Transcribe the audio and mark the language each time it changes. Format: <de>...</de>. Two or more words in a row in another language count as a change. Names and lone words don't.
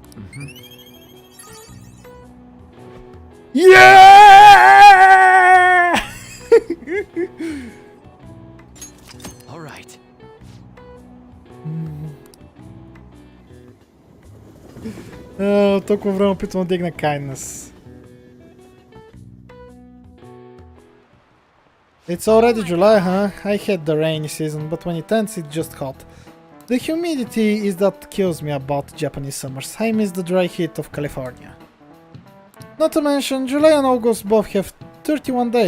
<en>Yeah! All right.</en> <bg>Толкова време опитвам да дигна kindness.</bg> <en>It's already July, huh? I hate the rainy season, but when it ends, it's just hot. The humidity is that kills me about Japanese summers. I miss the dry heat of California. Not to mention, July and August both have 31 days.</en>